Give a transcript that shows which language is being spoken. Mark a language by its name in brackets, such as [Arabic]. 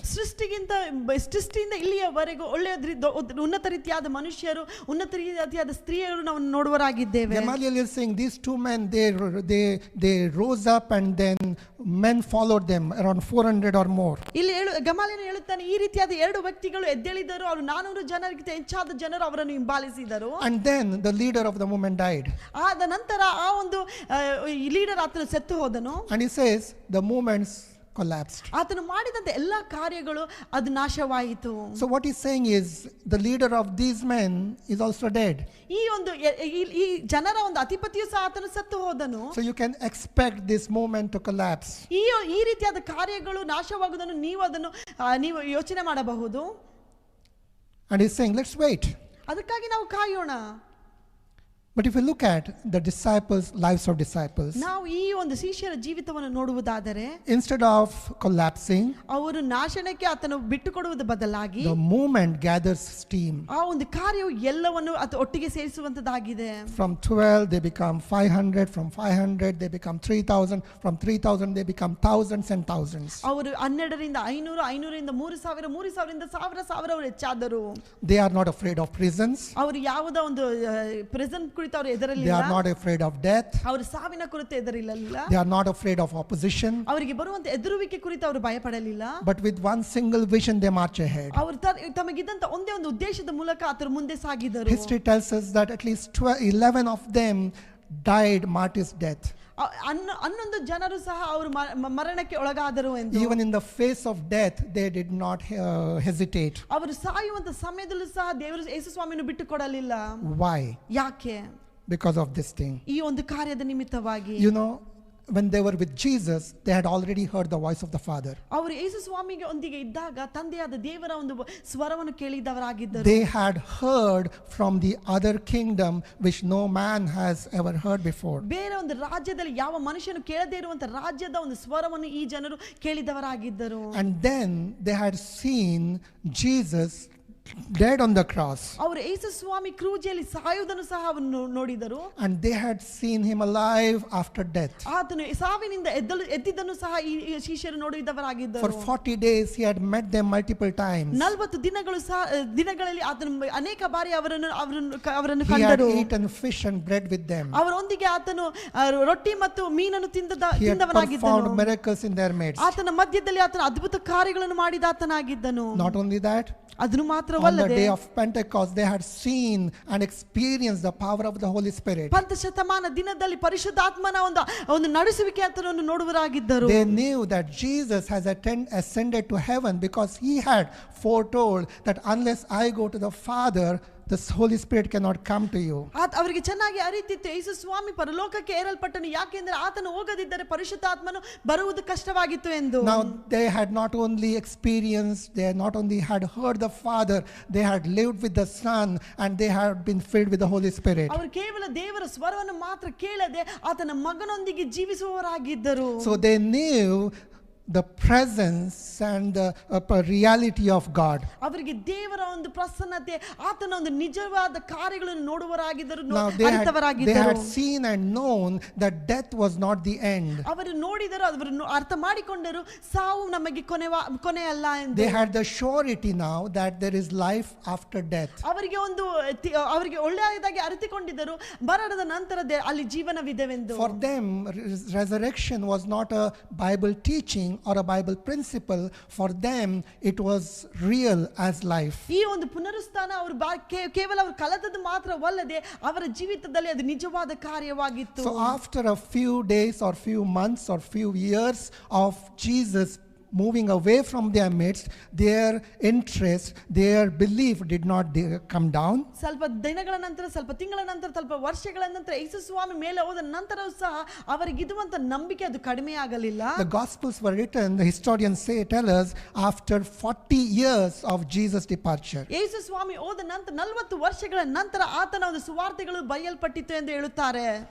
[Kannada] ಸೃಷ್ಟಿಯಿಂದ ಇಲ್ಲಿಯವರೆಗೂ ಉನ್ನತ ರೀತಿಯಾದ ಮನುಷ್ಯರು, ಉನ್ನತ ರೀತಿಯಾದ ಸ್ತ್ರೀಯರು ನಾವು ನೋಡುವರಾಗಿದ್ದೇವೆ. [English] Gamaliel is saying these two men, they rose up and then men followed them, around 400 or more. [Kannada] ಇಲ್ಲಿ ಗಮಾಲ್ಯನು ಹೇಳುತ್ತಾನೆ, ಈ ರೀತಿಯಾದ ಎರಡು ವ್ಯಕ್ತಿಗಳು ಎದ್ದೇಳಿದರು, ಅವರು 400 ಜನರಿಗೆ ಹೆಚ್ಚಾದ ಜನರು ಅವರನ್ನು ಹಿಂಬಾಲಿಸಿದರು. [English] And then the leader of the movement died. [Kannada] ಆದ ನಂತರ ಆ ಒಂದು ಲೀಡರ್ ಆತನು ಸತ್ತು ಹೋದನು. [English] And he says the movements collapsed. [Kannada] ಆತನು ಮಾಡಿದಂತ ಎಲ್ಲಾ ಕಾರ್ಯಗಳು ಅದು ನಾಶವಾಯಿತು. [English] So what he's saying is the leader of these men is also dead. [Kannada] ಈ ಜನರ ಒಂದು ಅಧಿಪತಿಯು ಸಹ ಆತನು ಸತ್ತು ಹೋದನು. [English] So you can expect this movement to collapse. [Kannada] ಈ ರೀತಿಯಾದ ಕಾರ್ಯಗಳು ನಾಶವಾಗುವುದನ್ನು ನೀವು ಯೋಚನೆ ಮಾಡಬಹುದು. [English] And he's saying let's wait. [Kannada] ಅದಕ್ಕಾಗಿ ನಾವು ಕಾಯೋಣ. [English] But if you look at the lives of disciples, [Kannada] ನಾವು ಈ ಒಂದು ಶಿಷ್ಯರ ಜೀವಿತವನ್ನು ನೋಡುವುದಾದರೆ, [English] instead of collapsing, [Kannada] ಅವರು ನಾಶನಕ್ಕೆ ಆತನು ಬಿಟ್ಟುಕೊಡುವುದರ ಬದಲಾಗಿ [English] the movement gathers steam. [Kannada] ಆ ಒಂದು ಕಾರ್ಯವು ಎಲ್ಲವನ್ನು ಒಟ್ಟಿಗೆ ಸೇರಿಸುವಂತದ್ದಾಗಿದೆ. [English] From 12 they become 500, from 500 they become 3000, from 3000 they become thousands and thousands. [Kannada] ಅವರು 12ರಿಂದ 500, 500ರಿಂದ 3000, 3000ರಿಂದ 1000 ಅವರು ಹೆಚ್ಚಾದರು. [English] They are not afraid of prisons. [Kannada] ಅವರು ಯಾವುದೋ ಒಂದು ಪ್ರೆಸೆಂಟ್ ಕುರಿತು ಅವರು ಹೆದರಲಿಲ್ಲ. [English] They are not afraid of death. [Kannada] ಅವರು ಸಾವಿನ ಕುರಿತು ಹೆದರಲಿಲ್ಲ. [English] They are not afraid of opposition. [Kannada] ಅವರಿಗೆ ಬರುವಂತ ಎದುರುವಿಕೆ ಕುರಿತು ಅವರು ಭಯಪಡಲಿಲ್ಲ. [English] But with one single vision they march ahead. [Kannada] ಅವರು ತಮಗಿದ್ದಂತ ಒಂದೇ ಒಂದು ಉದ್ದೇಶದ ಮೂಲಕ ಆತರು ಮುಂದೆ ಸಾಗಿದರು. [English] History tells us that at least 11 of them died martyr's death. [Kannada] 11 ಜನರು ಸಹ ಅವರು ಮರಣಕ್ಕೆ ಒಳಗಾದರು ಎಂದು. [English] Even in the face of death they did not hesitate. [Kannada] ಅವರು ಸಾಯುವಂತ ಸಮಯದಲ್ಲೂ ಸಹ ದೇವರು ಯೇಸು ಸ್ವಾಮಿಯನ್ನು ಬಿಟ್ಟು ಕೊಡಲಿಲ್ಲ. [English] Why? [Kannada] ಯಾಕೆ? [English] Because of this thing. [Kannada] ಈ ಒಂದು ಕಾರ್ಯದ ನಿಮಿತ್ತವಾಗಿ. [English] When they were with Jesus, they had already heard the voice of the Father. [Kannada] ಅವರು ಯೇಸು ಸ್ವಾಮಿಗೆ ಒಂದಿಗೆ ಇದ್ದಾಗ ತಂದೆಯಾದ ದೇವರ ಒಂದು ಸ್ವರವನ್ನು ಕೇಳಿದವರಾಗಿದ್ದರು. [English] They had heard from the other kingdom which no man has ever heard before. [Kannada] ಬೇರೆ ಒಂದು ರಾಜ್ಯದಲ್ಲಿ ಯಾವ ಮನುಷ್ಯನು ಕೇಳದೇ ಇರುವಂತ ರಾಜ್ಯದ ಒಂದು ಸ್ವರವನ್ನು ಈ ಜನರು ಕೇಳಿದವರಾಗಿದ್ದರು. [English] And then they had seen Jesus dead on the cross. [Kannada] ಅವರು ಯೇಸು ಸ್ವಾಮಿ ಕ್ರೂಜಿಯಲ್ಲಿ ಸಾಯುವುದನ್ನು ಸಹ ಅವರು ನೋಡಿದರು. [English] And they had seen him alive after death. [Kannada] ಆತನು ಸಾವಿನಿಂದ ಎದ್ದಿದ್ದನ್ನು ಸಹ ಈ ಶಿಷ್ಯರು ನೋಡಿದವರಾಗಿದ್ದರು. [English] For 40 days he had met them multiple times. [Kannada] 40 ದಿನಗಳಲ್ಲಿ ಆತನು ಅನೇಕ ಬಾರಿ ಅವರನ್ನು ಕಂಡರು. [English] He had eaten fish and bread with them. [Kannada] ಅವರೊಂದಿಗೆ ಆತನು ರೊಟ್ಟಿ ಮತ್ತು ಮೀನನ್ನು ತಿಂದವರಾಗಿದ್ದನು. [English] He had performed miracles in their midst. [Kannada] ಆತನ ಮಧ್ಯದಲ್ಲಿ ಆತನು ಅದ್ಭುತ ಕಾರ್ಯಗಳನ್ನು ಮಾಡಿದಾತನಾಗಿದ್ದನು. [English] Not only that, [Kannada] ಅದನ್ನು ಮಾತ್ರವಲ್ಲದೆ [English] on the day of Pentecost they had seen and experienced the power of the Holy Spirit. [Kannada] ಪಂಚಶತಮಾನ ದಿನದಲ್ಲಿ ಪರಿಶುದ್ಧಾತ್ಮನ ಒಂದು ನಡೆಸುವಿಕೆ ಅಂತರನ್ನು ನೋಡುವರಾಗಿದ್ದರು. [English] They knew that Jesus has ascended to heaven because he had foretold that unless I go to the Father, the Holy Spirit cannot come to you. [Kannada] ಅವರಿಗೆ ಚೆನ್ನಾಗಿ ಅರಿತಿತ್ತು ಯೇಸು ಸ್ವಾಮಿ ಪರಲೋಕಕ್ಕೆ ಏರಲ್ಪಟ್ಟನು, ಯಾಕೆಂದರೆ ಆತನು ಹೋಗದಿದ್ದರೆ ಪರಿಶುದ್ಧಾತ್ಮನು ಬರುವುದು ಕಷ್ಟವಾಗಿತ್ತು ಎಂದು. [English] Now they had not only experienced, they not only had heard the Father, they had lived with the Son and they had been filled with the Holy Spirit. [Kannada] ಅವರು ಕೇವಲ ದೇವರ ಸ್ವರವನ್ನು ಮಾತ್ರ ಕೇಳದೆ ಆತನ ಮಗನೊಂದಿಗೆ ಜೀವಿಸುವವರಾಗಿದ್ದರು. [English] So they knew the presence and the reality of God. [Kannada] ಅವರಿಗೆ ದೇವರ ಒಂದು ಪ್ರಸನ್ನತೆ, ಆತನ ಒಂದು ನಿಜವಾದ ಕಾರ್ಯಗಳನ್ನು ನೋಡುವರಾಗಿದ್ದರು, [English] Now they [Kannada] ಅರಿತವರಾಗಿದ್ದರು. [English] had seen and known that death was not the end. [Kannada] ಅವರು ನೋಡಿದರು, ಅವರು ಅರ್ಥ ಮಾಡಿಕೊಂಡರು, ಸಾವು ನಮಗೆ ಕೊನೆ ಅಲ್ಲ ಎಂದು. [English] They had the surety now that there is life after death. [Kannada] ಅವರಿಗೆ ಒಳ್ಳೆಯದಾಗಿ ಅರಿತುಕೊಂಡಿದ್ದರು, ಮರಣದ ನಂತರ ಅಲ್ಲಿ ಜೀವನವಿದೆವೆಂದು. [English] For them, resurrection was not a Bible teaching or a Bible principle. For them it was real as life. [Kannada] ಈ ಒಂದು ಪುನರುತ್ಥಾನ ಅವರು ಕೇವಲ ಅವರು ಕಲಿತದ್ದು ಮಾತ್ರವಲ್ಲದೆ ಅವರ ಜೀವಿತದಲ್ಲಿ ಅದು ನಿಜವಾದ ಕಾರ್ಯವಾಗಿತ್ತು. [English] So after a few days or few months or few years of Jesus moving away from their midst, their interest, their belief did not come down. [Kannada] ಸ್ವಲ್ಪ ದಿನಗಳ ನಂತರ, ಸ್ವಲ್ಪ ತಿಂಗಳ ನಂತರ, ಸ್ವಲ್ಪ ವರ್ಷಗಳ ನಂತರ ಯೇಸು ಸ್ವಾಮಿ ಮೇಲೆ ಹೋದ ನಂತರವೂ ಸಹ ಅವರಿಗಿರುವಂತ ನಂಬಿಕೆ ಅದು ಕಡಿಮೆ ಆಗಲಿಲ್ಲ. [English] The Gospels were written, the historians tell us, after 40 years of Jesus' departure. [Kannada] ಯೇಸು ಸ್ವಾಮಿ ಹೋದ ನಂತರ 40 ವರ್ಷಗಳ ನಂತರ ಆತನ ಒಂದು ಸುವಾರ್ತೆಗಳು ಬರೆಯಲ್ಪಟ್ಟಿತು ಎಂದು ಹೇಳುತ್ತಾರೆ.